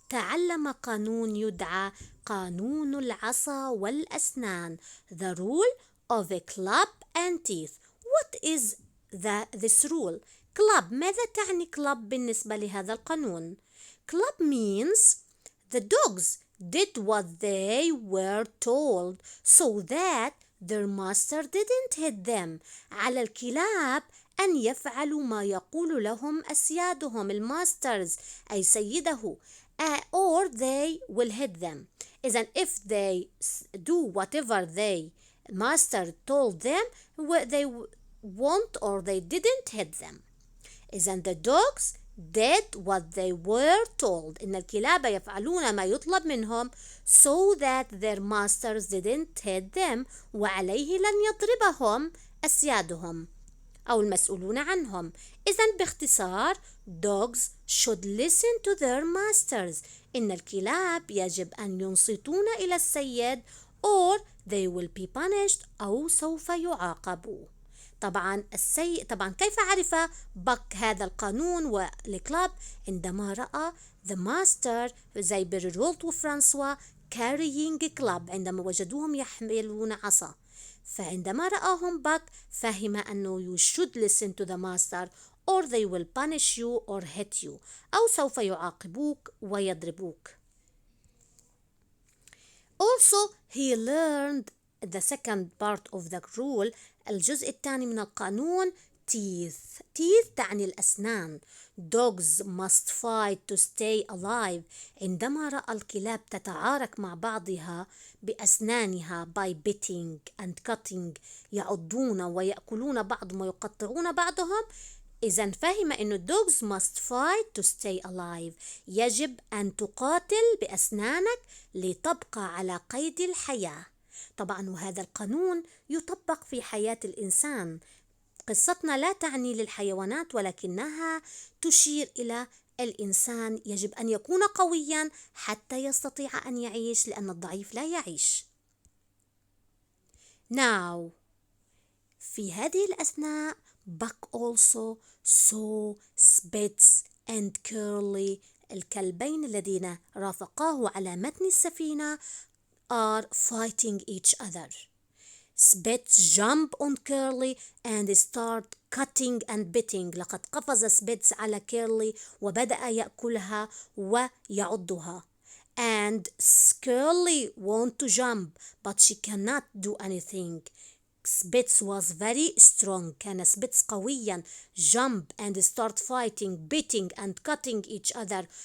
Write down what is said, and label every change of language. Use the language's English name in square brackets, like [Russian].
[Arabic] تعلم قانون يدعى قانون العصا والأسنان. [English] The rule of a club and teeth. What is this rule? club. [Arabic] ماذا تعني [English] club [Arabic] بالنسبة لهذا القانون؟ [English] club means the dogs did what they were told so that their master didn't hit them. [Arabic] على الكلاب أن يفعلوا ما يقول لهم أسيادهم الماسترز أي سيده [English] or they will hit them. إذن if they do whatever they master told them they won't or they didn't hit them. إذن the dogs did what they were told. [Arabic] إن الكلاب يفعلون ما يطلب منهم [English] so that their masters didn't hit them. [Arabic] وعليه لن يضربهم أسيادهم أو المسؤولون عنهم. إذن باختصار [English] dogs should listen to their masters. [Arabic] إن الكلاب يجب أن ينصتون إلى السيد [English] or they will be punished [Arabic] أو سوف يعاقبوا. طبعا كيف عرف بك هذا القانون والكلاب؟ عندما رأى [English] the master [Arabic] زي بريرولت وفرانسوا [English] carrying club [Arabic] عندما وجدوهم يحملون عصا. فعندما رآهم بك فهم أنه [English] you should listen to the master or they will punish you or hit you [Arabic] أو سوف يعاقبوك ويضربوك. [English] Also he learned the second part of the rule. [Arabic] الجزء الثاني من القانون teeth تعني الأسنان. [English] dogs must fight to stay alive. [Arabic] عندما رأى الكلاب تتعارك مع بعضها بأسنانها [English] by biting and cutting [Arabic] يعضون ويأكلون بعضهم ويقطعون بعضهم إذن فهم أن [English] dogs must fight to stay alive. [Arabic] يجب أن تقاتل بأسنانك لتبقى على قيد الحياة. طبعا وهذا القانون يطبق في حياة الإنسان. قصتنا لا تعني للحيوانات ولكنها تشير إلى الإنسان. يجب أن يكون قويا حتى يستطيع أن يعيش لأن الضعيف لا يعيش. [English] Now [Arabic] في هذه الأثناء [English] Buck also saw Spitz and Curly [Arabic] الكلبين الذين رافقاه على متن السفينة [English] are fighting each other. Spitz jump on Curly and start cutting and biting. [Arabic] لقد قفز سبيتس على كيرلي وبدأ يأكلها ويعضها. [English] And Curly want to jump but she cannot do anything. Spitz was very strong. [Arabic] كان سبيتس قويا. [English] Jump and start fighting, biting and cutting each other.